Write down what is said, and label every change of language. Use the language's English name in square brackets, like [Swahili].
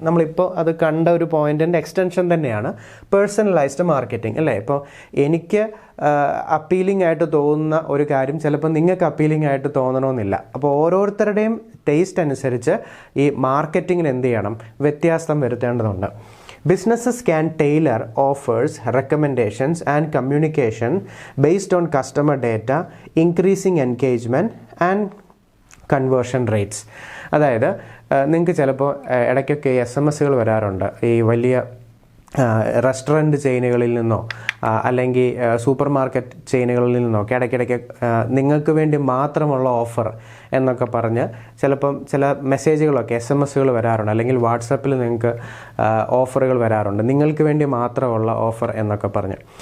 [Malayalam] നമ്മളിപ്പോൾ അത് കണ്ട ഒരു പോയിന്റിൻ്റെ എക്സ്റ്റൻഷൻ തന്നെയാണ് പേഴ്സണലൈസ്ഡ് മാർക്കറ്റിംഗ്, അല്ലേ? ഇപ്പോൾ എനിക്ക് അപ്പീലിംഗ് ആയിട്ട് തോന്നുന്ന ഒരു കാര്യം ചിലപ്പോൾ നിങ്ങൾക്ക് അപ്പീലിംഗ് ആയിട്ട് തോന്നണമെന്നില്ല. അപ്പോൾ ഓരോരുത്തരുടെയും ടേസ്റ്റ് അനുസരിച്ച് ഈ മാർക്കറ്റിങ്ങിന് എന്ത് ചെയ്യണം, വ്യത്യാസം വരുത്തേണ്ടതുണ്ട്. [English] Businesses can tailor offers, recommendations and communication based on customer data, increasing engagement and conversion rates. [Malayalam] അതായത് നിങ്ങൾക്ക് ചിലപ്പോൾ ഇടയ്ക്കൊക്കെ SMS വരാറുണ്ട് ഈ വലിയ റെസ്റ്റോറൻറ്റ് ചെയിനുകളിൽ നിന്നോ അല്ലെങ്കിൽ സൂപ്പർ മാർക്കറ്റ് ചെയിനുകളിൽ നിന്നൊക്കെ ഇടയ്ക്കിടയ്ക്ക് നിങ്ങൾക്ക് വേണ്ടി മാത്രമുള്ള ഓഫർ എന്നൊക്കെ പറഞ്ഞ് ചിലപ്പം ചില മെസ്സേജുകളൊക്കെ SMS വരാറുണ്ട്, അല്ലെങ്കിൽ വാട്സപ്പിൽ നിങ്ങൾക്ക് ഓഫറുകൾ വരാറുണ്ട്, നിങ്ങൾക്ക് വേണ്ടി മാത്രമുള്ള ഓഫർ എന്നൊക്കെ പറഞ്ഞ്.